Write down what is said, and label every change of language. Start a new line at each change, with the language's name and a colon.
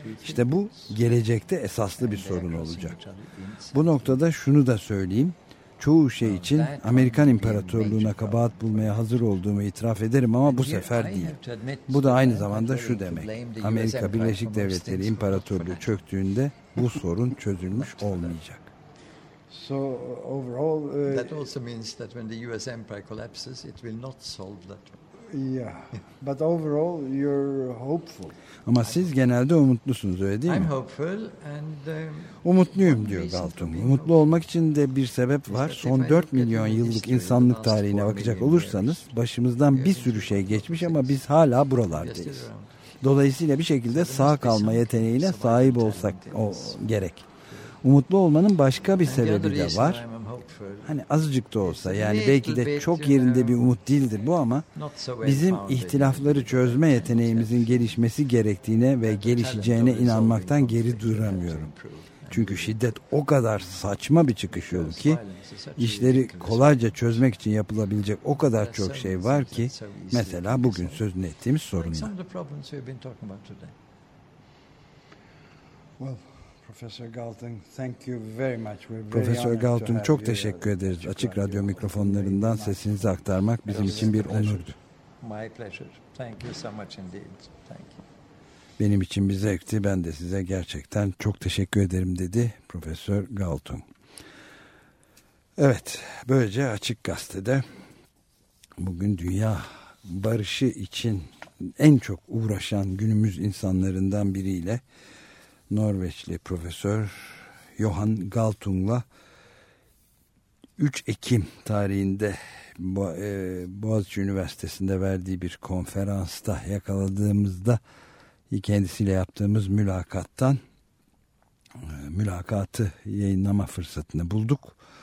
Turkish: İşte bu gelecekte esaslı bir sorun olacak. Bu noktada şunu da söyleyeyim. Çoğu şey için Amerikan İmparatorluğu'na kabahat bulmaya hazır olduğumu itiraf ederim ama bu sefer değil. Bu da aynı zamanda şu demek. Amerika Birleşik Devletleri İmparatorluğu çöktüğünde bu sorun çözülmüş olmayacak.
English: So overall that also means that when the US empire collapses it will not solve that. Yeah. But overall you're hopeful.
Turkish: Ama siz genelde umutlusunuz öyle değil mi?
English: I'm hopeful and
Turkish: umutluyum diyor Galton. Umutlu olmak için de bir sebep var. Son 4 milyon yıllık insanlık tarihine bakacak olursanız başımızdan bir sürü şey geçmiş ama biz hala buralardayız. Dolayısıyla bir şekilde sağ kalma yeteneğine sahip olsak o gerek. Umutlu olmanın başka bir sebebi de var. Hani azıcık da olsa, yani belki de çok yerinde bir umut değildir bu ama bizim ihtilafları çözme yeteneğimizin gelişmesi gerektiğine ve gelişeceğine inanmaktan geri duramıyorum. Çünkü şiddet o kadar saçma bir çıkış yolu ki işleri kolayca çözmek için yapılabilecek o kadar çok şey var ki mesela bugün sözünü ettiğimiz sorunlar.
English: Well, Professor Galton, thank you very much. We're very
Turkish: Professor Galton, çok teşekkür ederiz. Açık radyo mikrofonlarından sesinizi aktarmak bizim için bir onurdu.
English: My pleasure. Thank you so much indeed. Thank you.
Turkish: Benim için bir zevkti. Ben de size gerçekten çok teşekkür ederim dedi Profesör Galton. Evet, böylece Açık Gazete'de bugün dünya barışı için en çok uğraşan günümüz insanlarından biriyle Norveçli Profesör Johan Galtung'la 3 Ekim tarihinde Boğaziçi Üniversitesi'nde verdiği bir konferansta yakaladığımızda kendisiyle yaptığımız mülakattan mülakatı yayınlama fırsatını bulduk.